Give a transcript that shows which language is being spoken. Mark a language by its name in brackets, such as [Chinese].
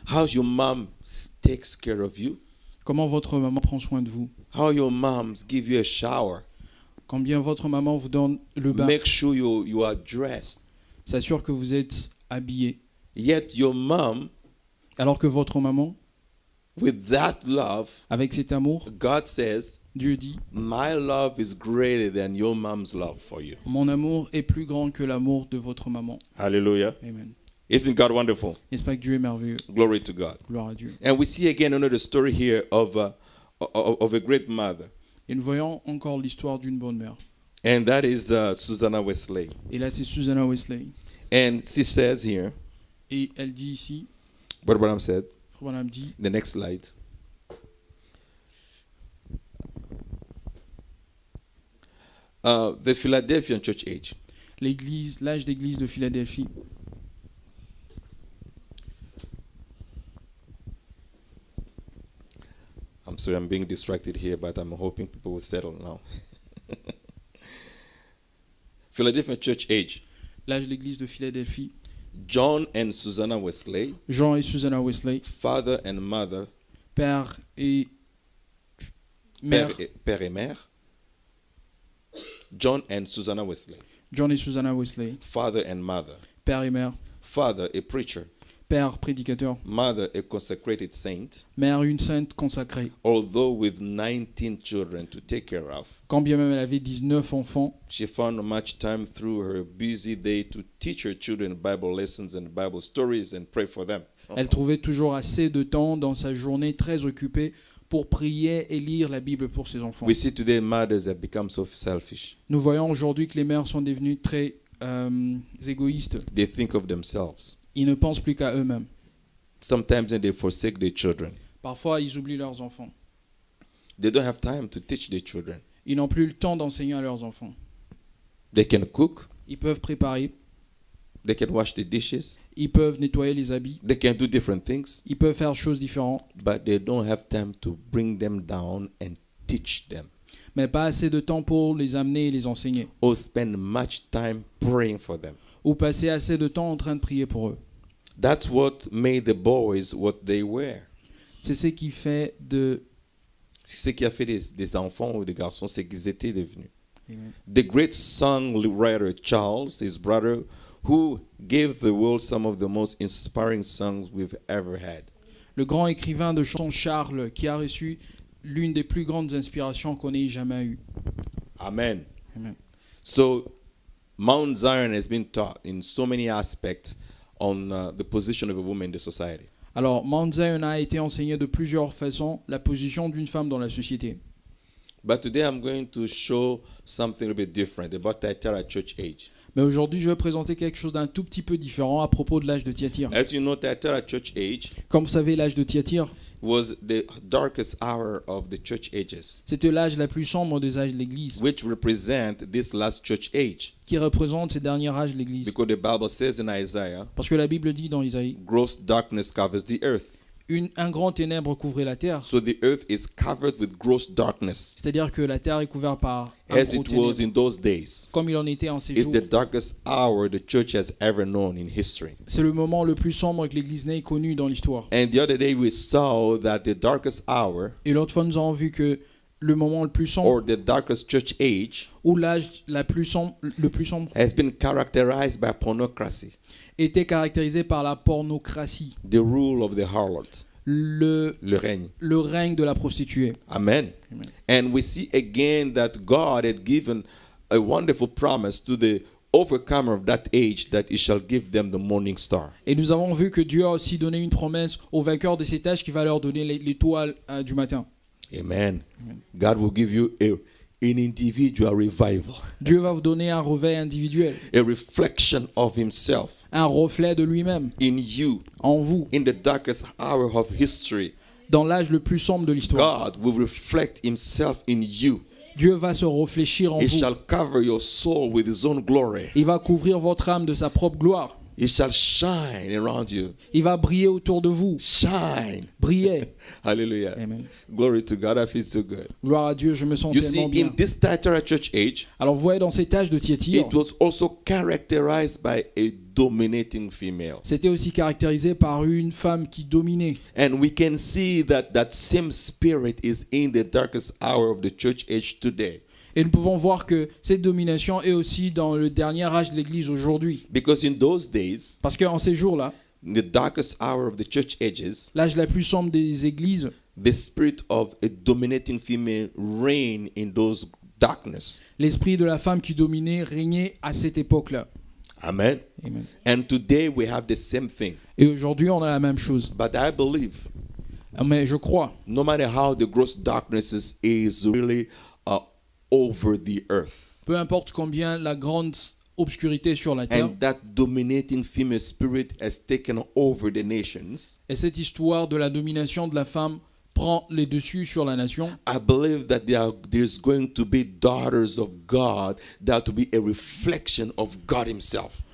[English] How your mom takes care of you. [French] Comment votre maman prend soin de vous? [English] How your moms give you a shower. [French] Combien votre maman vous donne le bain? [English] Make sure you are dressed. [French] S'assure que vous êtes habillé. [English] Yet your mom, [French] Alors que votre maman, [English] with that love, [French] avec cet amour, [English] God says, [French] Dieu dit, [English] my love is greater than your mom's love for you. [French] mon amour est plus grand que l'amour de votre maman. [English] Hallelujah. [French] Amen. [English] Isn't God wonderful? [French] N'est-ce pas que Dieu est merveilleux? [English] Glory to God. [French] Gloire à Dieu. [English] And we see again another story here of a great mother. [French] Et nous voyons encore l'histoire d'une bonne mère. [English] And that is Susanna Wesley. [French] Et là, c'est Susanna Wesley. [English] And she says here, [French] Et elle dit ici, [English] what Branham said, [French] Frère Branham dit, [English] the next slide. The Philadelphian church age. [French] l'âge d'église de Philadelphie. [English] I'm sorry, I'm being distracted here, but I'm hoping people will settle now. Philadelphia church age. [French] L'âge d'église de Philadelphie. [English] John and Susanna Wesley, [French] Jean et Susanna Wesley, [English] father and mother, [French] père et mère. père et mère. [English] John and Susanna Wesley, [French] John et Susanna Wesley, [English] father and mother. [French] père et mère. [English] Father, a preacher. [French] père prédicateur, [English] mother a consecrated saint, [French] mère une sainte consacrée. [English] although with 19 children to take care of, [French] Quand bien même elle avait 19 enfants, [English] she found much time through her busy day to teach her children Bible lessons and Bible stories and pray for them. [French] elle trouvait toujours assez de temps dans sa journée très occupée pour prier et lire la Bible pour ses enfants. [English] We see today mothers have become so selfish. [French] Nous voyons aujourd'hui que les mères sont devenues très égoïstes. [English] They think of themselves. [French] Ils ne pensent plus qu'à eux-mêmes. [English] Sometimes they forsake their children. [French] Parfois, ils oublient leurs enfants. [English] They don't have time to teach their children. [French] Ils n'ont plus le temps d'enseigner à leurs enfants. [English] They can cook, [French] Ils peuvent préparer, [English] they can wash the dishes, [French] ils peuvent nettoyer les habits, [English] they can do different things, [French] ils peuvent faire choses différentes, [English] but they don't have time to bring them down and teach them [French] mais pas assez de temps pour les amener et les enseigner. [English] or spend much time praying for them. [French] Ou passer assez de temps en train de prier pour eux. [English] That's what made the boys what they were. [French] C'est ce qui fait de... C'est ce qui a fait des enfants ou des garçons, c'est qu'ils étaient devenus. [English] Amen. The great songwriter Charles, his brother, who gave the world some of the most inspiring songs we've ever had. [French] Le grand écrivain de chansons Charles, qui a reçu l'une des plus grandes inspirations qu'on ait jamais eues. [English] Amen. [French] Amen. [English] So, Mount Zion has been taught in so many aspects on the position of a woman in the society. [French] Alors, Mount Zion a été enseigné de plusieurs façons la position d'une femme dans la société. [English] But today I'm going to show something a bit different about Thyatira church age. [French] Mais aujourd'hui, je vais présenter quelque chose d'un tout petit peu différent à propos de l'âge de Thyatire. [English] As you know, Thyatira church age [French] Comme vous savez, l'âge de Thyatire, [English] was the darkest hour of the church ages, [French] c'était l'âge la plus sombre des âges de l'Église, [English] which represent this last church age. [French] qui représente ces derniers âges de l'Église. [English] Because the Bible says in Isaiah, [French] Parce que la Bible dit dans Isaïe, [English] gross darkness covers the earth. [French] un grand ténèbre couvrait la terre. [English] So the earth is covered with gross darkness, [French] C'est-à-dire que la terre est couverte par un [English] as [French] gros [English] it was [French] ténèbre, [English] in those days. [French] comme il en était en ces [English] It's [French] jours. [English] the darkest hour the church has ever known in history. [French] C'est le moment le plus sombre que l'Église n'ait connu dans l'histoire. [English] And the other day we saw that the darkest hour, [French] Et l'autre fois, nous avons vu que le moment le plus sombre, [English] or the darkest church age, [French] ou l'âge le plus sombre, [English] has been characterized by pornocracy, [French] était caractérisé par la pornocratie, [English] the rule of the harlot, [French] le règne. de la prostituée. [English] Amen. [French] Amen. [English] And we see again that God had given a wonderful promise to the overcomer of that age that he shall give them the morning star. [French] Et nous avons vu que Dieu a aussi donné une promesse aux vainqueurs de cet âge qui va leur donner l'étoile du matin. [English] Amen. [French] Amen. [English] God will give you an individual revival, [French] Dieu va vous donner un réveil individuel, [English] a reflection of himself [French] un reflet de lui-même [English] in you [French] en vous, [English] in the darkest hour of history. [French] dans l'âge le plus sombre de l'histoire. [English] God will reflect himself in you. [French] Dieu va se réfléchir en [English] He [French] vous. [English] shall cover your soul with his own glory. [French] Il va couvrir votre âme de sa propre gloire. [English] He shall shine around you. [French] Il va briller autour de vous. [English] Shine. [French] Briller. [English] Hallelujah. [French] Amen. [English] Glory to God. I feel so good. [French] Gloire à Dieu, je me sens [English] You see, [French] tellement bien. [English] in this Thyatira church age, [French] Alors vous voyez, dans cet âge de Thyatire, [English] it was also characterized by a dominating female. [French] c'était aussi caractérisé par une femme qui dominait. [English] And we can see that that same spirit is in the darkest hour of the church age today. [French] Et nous pouvons voir que cette domination est aussi dans le dernier âge de l'Église aujourd'hui. [English] Because in those days, [French] Parce qu'en ces jours-là, [English] in the darkest hour of the church ages, [French] l'âge la plus sombre des églises, [English] the spirit of a dominating female reigned in those darkness. [French] l'esprit de la femme qui dominait régnait à cette époque-là. [English] Amen. [French] Amen. [English] And today we have the same thing. [French] Et aujourd'hui, on a la même chose. [English] But I believe, [French] Mais je crois, [English] no matter how the gross darkness is really over the earth, [French] peu importe combien la grande obscurité sur la terre, [English] and that dominating female spirit has taken over the nations, [French] et cette histoire de la domination de la femme prend les dessus sur la nation, [English] I believe that there's going to be daughters of God that will be a reflection of God himself.